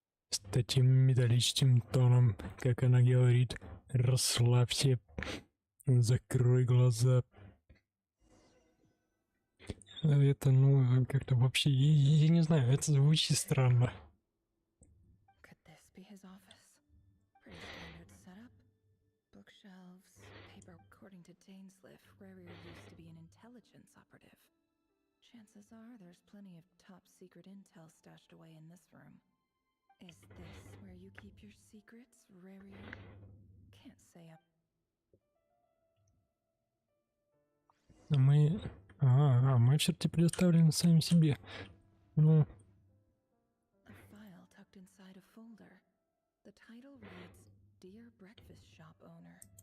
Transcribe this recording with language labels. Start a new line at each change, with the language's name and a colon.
Russian: С таким металлическим тоном, как она говорит, расслабься, закрой глаза. Это, ну, как-то вообще, я не знаю, это звучит странно.
English: Could this be his office? Pretty standard setup. Bookshelves, paper. According to Dainsliff, Rarier used to be an intelligence operative. Chances are there's plenty of top secret intel stashed away in this room. Is this where you keep your secrets, Rarier? Can't say up.
Russian: Мы все-таки предоставлены сами себе. Ну,
English: A file tucked inside a folder. The title reads, Dear Breakfast Shop Owner.